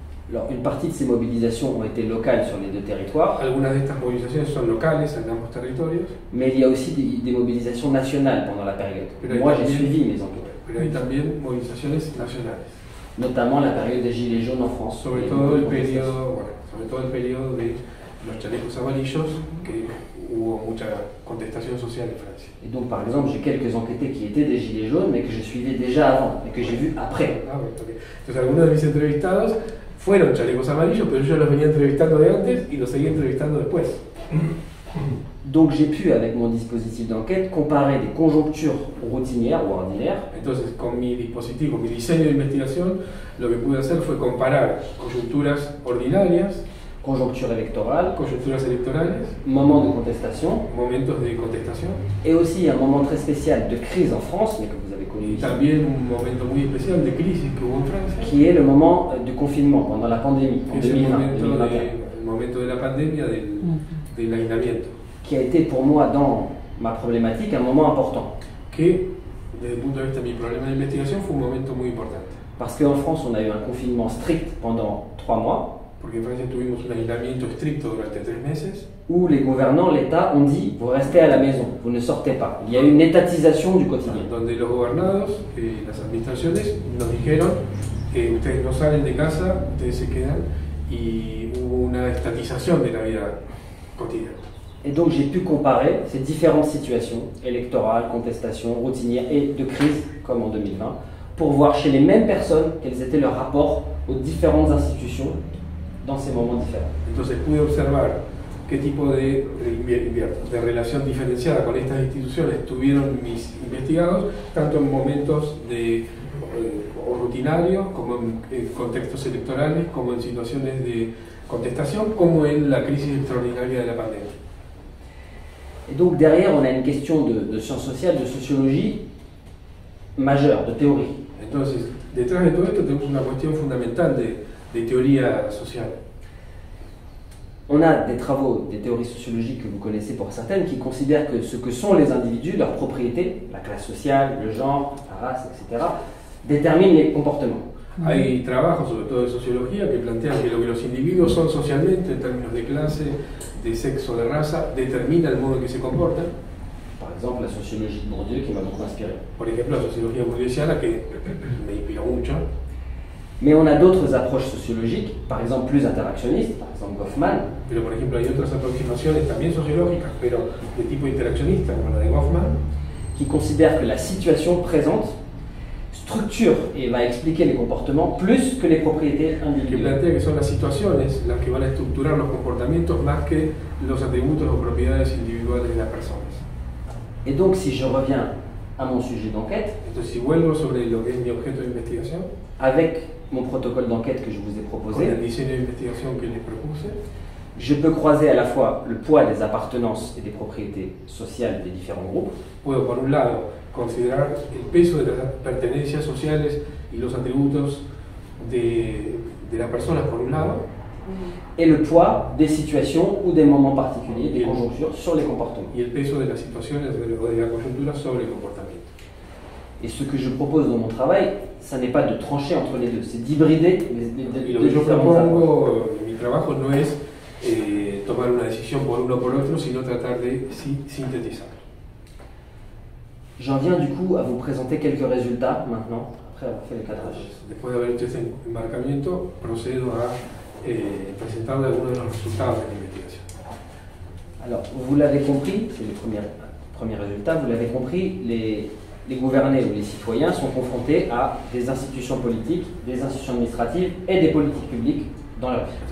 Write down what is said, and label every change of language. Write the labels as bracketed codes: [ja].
[fr] Alors, une partie de ces mobilisations ont été locales sur les deux territoires, [es] Algunas de estas movilizaciones son locales en ambos territorios, [fr] mais il y a aussi des mobilisations nationales pendant la période. [es] Pero hay [fr] Moi, j'ai [es] también- [fr] suivi mes enquêtes, [es] pero hay también movilizaciones nacionales. [fr] notamment la période des Gilets jaunes en France. [es] Sobre [fr] Il y a [es] todo [fr] beaucoup de [es] el [fr] contestations. [es] periodo, bueno, sobre todo el periodo de los chalecos amarillos, que hubo mucha contestación social en Francia. [fr] Et donc, par exemple, j'ai quelques enquêtés qui étaient des Gilets jaunes, mais que je suivais déjà avant et que j'ai vu après. [es] Ah, bueno, ok. Entonces algunos de mis entrevistados fueron chalecos amarillos, pero yo los venía entrevistando de antes y los seguí entrevistando después. [fr] Donc, j'ai pu, avec mon dispositif d'enquête, comparer des conjonctures routinières ou ordinaires [es] Entonces, con mi dispositivo, mi diseño de investigación, lo que pude hacer fue comparar coyunturas ordinarias, [fr] conjoncture électorale, [es] coyunturas electorales, [fr] moment de contestation, [es] momentos de contestación, [fr] et aussi un moment très spécial de crise en France, mais que vous avez connu [es] y [fr] ici, [es] también un momento muy especial de crisis que hubo en Francia, [fr] qui est le moment du confinement pendant la pandémie en [es] que es el [fr] 2020, [es] momento, [fr] 2021, [es] el momento de la pandemia, del aislamiento, [fr] qui a été pour moi dans ma problématique un moment important. [es] que desde el punto de vista de mi problema de investigación fue un momento muy importante, [fr] Parce qu'en France, on a eu un confinement strict pendant 3 mois, [es] porque en Francia tuvimos un aislamiento estricto durante 3 meses, [fr] où les gouvernants, l'État, ont dit vous restez à la maison, vous ne sortez pas. Il y a eu une étatisation du quotidien. [es] donde los gobernados, las administraciones, nos dijeron que ustedes no salen de casa, ustedes se quedan, y hubo una estatización de la vida cotidiana. [fr] Et donc j'ai pu comparer ces différentes situations, électorales, contestation, routinières et de crise, comme en 2020, pour voir chez les mêmes personnes quels étaient leurs rapports aux différentes institutions dans ces moments différents. [es] Entonces pude observar qué tipo de relación diferenciada con estas instituciones tuvieron mis investigados, tanto en momentos de rutinarios, como en contextos electorales, como en situaciones de contestación, como en la crisis extraordinaria de la pandemia. [fr] Et donc derrière, on a une question de sciences sociales, de sociologie majeure, de théorie. [es] Entonces, detrás de todo esto tenemos una cuestión fundamental de teoría social. [fr] On a des travaux, des théories sociologiques que vous connaissez pour certaines, qui considèrent que ce que sont les individus, leurs propriétés, la classe sociale, le genre, la race, etc., déterminent les comportements. [es] Hay trabajos, sobre todo de sociología, que plantean que lo que los individuos son socialmente, en términos de clase, de sexo, de raza, determina el modo en que se comportan. [fr] Par exemple, la sociologie de Bourdieu, qui m'a beaucoup inspiré. [es] Por ejemplo, la sociología burguesiana, que me inspiró mucho. [fr] Mais on a d'autres approches sociologiques, par exemple plus interactionnistes, par exemple Goffman, [es] Pero, por ejemplo, hay otras aproximaciones también sociológicas, pero de tipo interaccionista, como la de Goffman, [fr] qui considèrent que la situation présente structure et va expliquer les comportements plus que les propriétés [es] que [fr] individuelles. [es] plantea que son las situaciones las que van a estructurar los comportamientos más que los atributos o propiedades individuales de las personas. [fr] Et donc, si je reviens à mon sujet d'enquête, [es] Entonces, si vuelvo sobre lo que es mi objeto de investigación, [fr] avec mon protocole d'enquête que je vous ai [es] con [fr] proposé, [es] el diseño de investigación que les propuse, [fr] je peux croiser à la fois le poids des appartenances et des propriétés sociales des différents groupes, [es] puedo, por un lado, considerar el peso de las pertenencias sociales y los atributos de las personas, por un lado, [fr] et le poids des situations ou des moments particuliers, des [es] Bien. [fr] conjonctures sur les comportements. [es] y el peso de las situaciones o de la coyuntura sobre el comportamiento. [fr] Et ce que je propose dans mon travail, ça n'est pas de trancher entre les deux, c'est d'hybrider les [es] Y lo [fr] deux [es] que yo [fr] différentes approches. [es] propongo en mi trabajo no es tomar una decisión por uno o por otro, sino tratar de sintetizar. [fr] J'en viens du coup à vous présenter quelques résultats maintenant après avoir fait le cadrage. [es] Después de haber hecho este enmarcamiento, procedo a presentarle algunos de los resultados de la investigación. [fr] Alors, vous l'avez compris, c'est le premier résultat, vous l'avez compris, les gouvernés ou les citoyens sont confrontés à des institutions politiques, des institutions administratives et des politiques publiques dans leur vie.